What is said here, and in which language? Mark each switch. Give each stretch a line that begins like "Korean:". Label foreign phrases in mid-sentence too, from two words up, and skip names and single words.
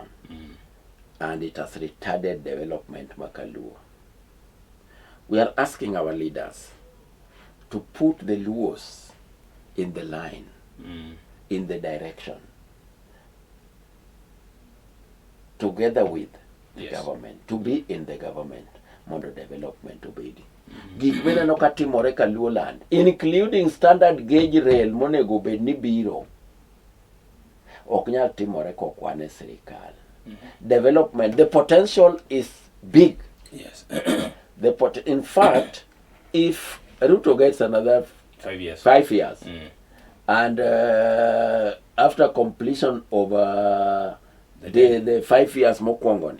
English: And it has retarded development Makaluo. We are asking our leaders to put the Luos in the line, in the direction, together with the government, to be in the government, mondo development to be.
Luo (Kenya and Tanzania): Gik no katimore ka Luo land, including
English: standard gauge rail
Luo (Kenya and Tanzania): monego bed ni biro, ok nyal timore kokwane sirikal.
English: Development, the potential is big. Yes. In fact, if Ruto gets another 5 years. 5 years, and after completion of the 5 years mokwongoni,